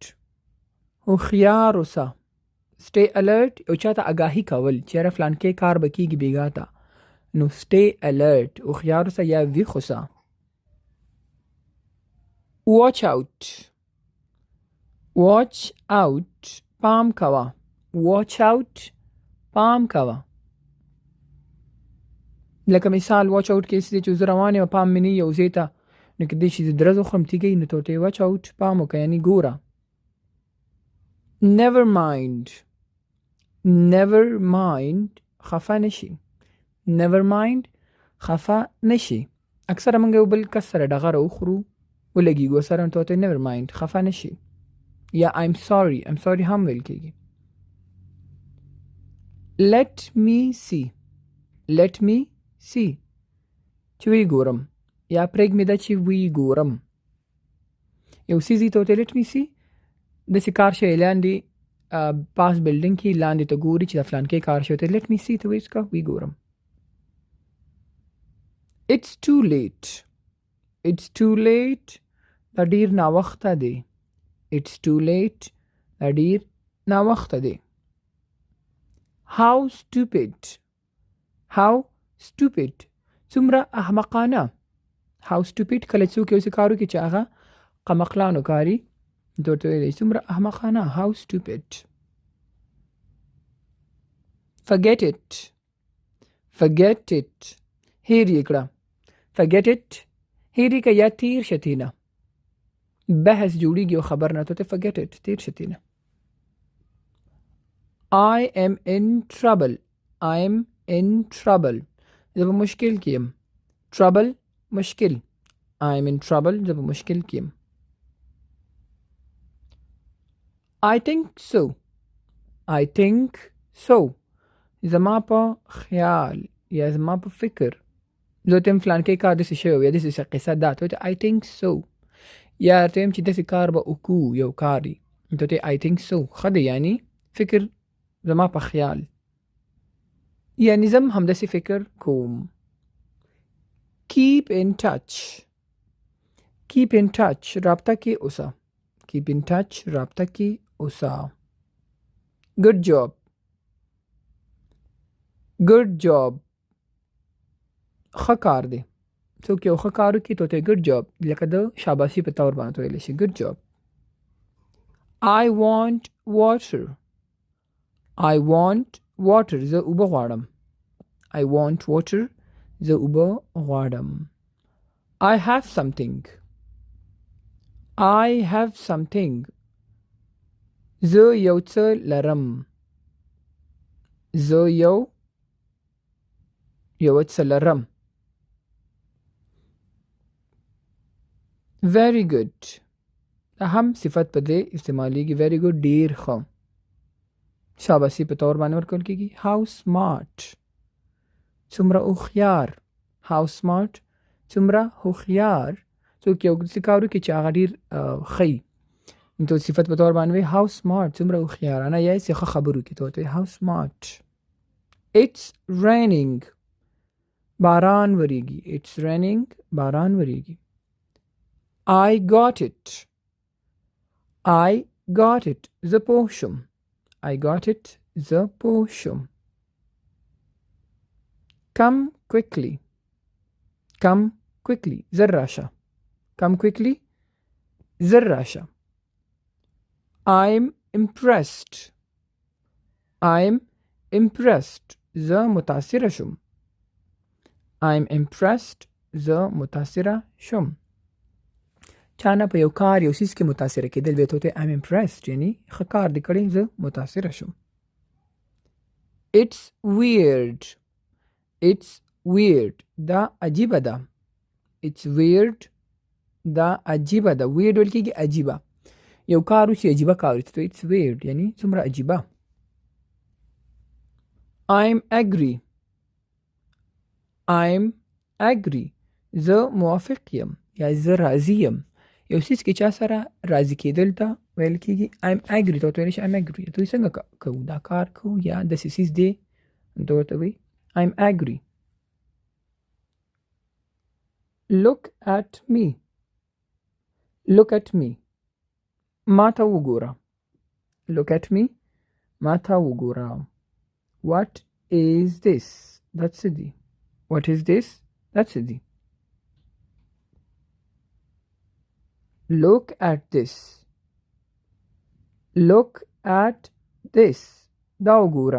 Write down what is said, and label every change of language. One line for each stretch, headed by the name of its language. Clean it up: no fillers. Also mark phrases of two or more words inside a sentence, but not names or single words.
Pashto: هوښیار اوسه.
English: stay alert
Pashto: یو چاته آګاهي کول چې یاره فلانکې کار به کېږي بېګا ته نو
English: stay alert
Pashto: هوښیار اوسه یا ویښ اوسه.
English: watch out. watch out.
Pashto: پام کوه.
English: watch out.
Pashto: پام کوه. لکه مثال
English: watch out
Pashto: کې چې زه روان یم پام مې نه یو ځای ته نو کېدای شي زه درز وخورم تیږی نو ته ورته
English: watch out
Pashto: پام وکړه یعنې ګوره.
English: never mind. never mind.
Pashto: خفه نشي.
English: never mind.
Pashto: خفه نشي. اکثره موږ یو بل کس سره ډغره وخورو ولګېږو سره نو ته ورته
English: never mind
Pashto: خفه نشي. یا
English: I'm sorry. I'm sorry
Pashto: هم ویل کېږي.
English: let me see. let me see.
Pashto: چې وی ګورم یا پرېږ مې ده چې وی ګورم. یو څیز ته ورته
English: let me see
Pashto: داسې کار شوی لاندې پاس بلډینګ کې لاندې ته ګوري چې د فلانکې کار شوی ته
English: let me see
Pashto: ته وایي څه وی ګورم.
English: it's too late. it's too late.
Pashto: دا ډېر ناوخته دی.
English: it's too late.
Pashto: دا ډېر ناوخته دی.
English: how stupid. how stupid.
Pashto: څومره احمقانه.
English: how stupid
Pashto: کله څوک یو څه کار وکړي چې هغه قمقلانو کاري ته ورته ویلی څومره احمقانه.
English: how stupid. forget it. forget it.
Pashto: هیر یې کړه.
English: forget it.
Pashto: هیر یې که یا تیر شه تېنه. بحث جوړېږي یو خبر نه ته ورته
English: forget it
Pashto: تیر شه تېنه.
English: I am in trouble. I am in trouble.
Pashto: زه په مشکل کې یم.
English: trouble مشکل. I am in trouble.
Pashto: زه په مشکل کې یم.
English: I think so. I think so.
Pashto: زما په خیال یا زما په فکر زه ته فلان کې کار داسې شوی یا داسې قصه ده ته
English: I think so
Pashto: یا ته چې داسې کار به وکړو یو کار ته
English: I think so
Pashto: ښه دی یعنی فکر زما په خیال یعنی زم همداسې فکر کوم.
English: keep in touch
Pashto: رابطه کې اوسه.
English: keep in touch
Pashto: رابطه کې اوسه.
English: good job
Pashto: ښه کار دی. څوک یو ښه کار وکړي ته
English: good job
Pashto: لکه د شاباسي په طور باندې ویلی شي
English: good job. I want water
Pashto: زه اوبه غواړم.
English: I want water
Pashto: زه اوبه غواړم.
English: I have something
Pashto: زه یو څه لرم. زه یو څه لرم.
English: very good
Pashto: هم صفت په دې استعمالیږي
English: very good
Pashto: ډیر ښه شاباسي په طور باندې ورکول کېږي.
English: how smart
Pashto: څومره هوښیار.
English: how smart
Pashto: څومره هوښیار څوک یو څه کار وکړي چې هغه ډېر ښه نو صفت په طور باندې
English: how smart
Pashto: څومره هوښیارانه یا څه ښه خبرو کې ته
English: how smart. it's raining
Pashto: باران وریږي.
English: it's raining
Pashto: باران وریږي.
English: I got it
Pashto: زه پوه شم.
English: I got it
Pashto: زه پوه شم.
English: come quickly
Pashto: زر راشه.
English: come quickly
Pashto: زر راشه.
English: I'm impressed
Pashto: زه متاثره شم.
English: I'm impressed
Pashto: زه متاثره شم. چانه په یو کار یو سیز کې متاثره کېدل به ته
English: I'm impressed
Pashto: یعنی ښه کار دې کړی زه متاثره شم.
English: it's weird
Pashto: دا عجیبه ده.
English: it's weird
Pashto: دا عجیبه ده. weird ویل کېږي عجیبه. یو کار چې عجیبه کار ته
English: it's weird
Pashto: یعنی څومره عجیبه.
English: I'm agree
Pashto: زه موافق یم یا زه راضي یم. یو سیز کې چا سره راضي کېدل ته ویل کېږي
English: I'm agree
Pashto: ته ویل شي
English: I'm agree
Pashto: ته څنګه کوو دا کار کوو یا د سیز دی ته ورته وي
English: I'm agree. look at me
Pashto: ما ته وګوره.
English: look at me
Pashto: ما ته وګوره.
English: what is this that's it. what is this that's it. look at this
Pashto: دا وګوره.